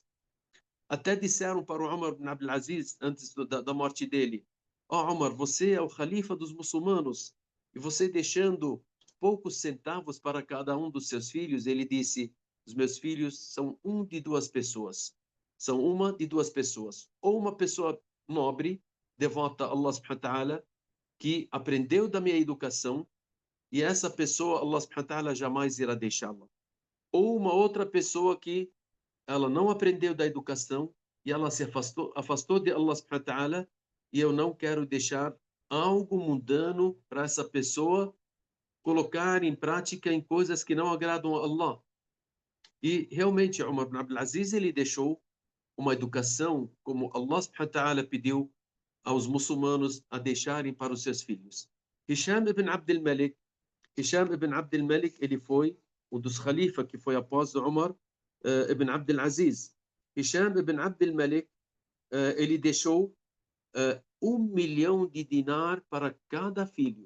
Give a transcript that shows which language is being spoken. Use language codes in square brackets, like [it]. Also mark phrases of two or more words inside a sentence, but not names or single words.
[pt] Até disseram para o Umar ibn Abdul Aziz, antes da morte dele: ó Umar, você é o califa dos muçulmanos, e você deixando poucos centavos para cada um dos seus filhos, ele disse: os meus filhos são de duas pessoas. São uma de duas pessoas. Ou uma pessoa nobre, devota a [ar] الله سبحانه وتعالى, [pt] que aprendeu da minha educação, e essa pessoa, [ar] الله سبحانه وتعالى, [pt] jamais irá deixá-la. Ou uma outra pessoa que ela não aprendeu da educação e ela se afastou de [ar] الله سبحانه وتعالى, [pt] e eu não quero deixar algo mundano para essa pessoa colocar em prática em coisas que não agradam a Allah. E realmente Umar ibn Abdul Aziz, ele deixou uma educação como [ar] الله سبحانه وتعالى [pt] pediu aos muçulmanos a deixarem para os seus filhos. Hisham ibn Abdul Malik, Hisham ibn Abdul Malik, ele foi um dos califas que foi após Umar ibn Abdul Aziz. Hisham ibn Abdul Malik, ele deixou 1 milhão de dinar para cada filho.